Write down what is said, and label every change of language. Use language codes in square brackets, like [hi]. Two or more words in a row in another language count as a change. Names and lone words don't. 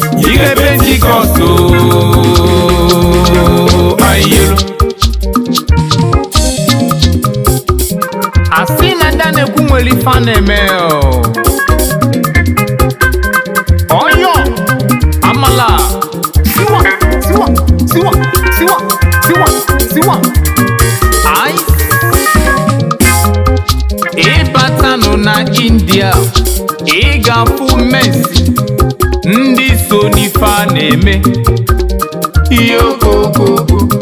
[ig] Ike Pentikọst. Ayelo. Asị na ndị a na-ekwu nwere ife a na-eme o. Ọyọ, amala, siwa, siwa, siwa, siwa, siwa, siwa. Ai. Ịbatanụ na India, ị ga-afụ Messi, ndị so n'ife a na-eme. [en] Yo, go, go, go.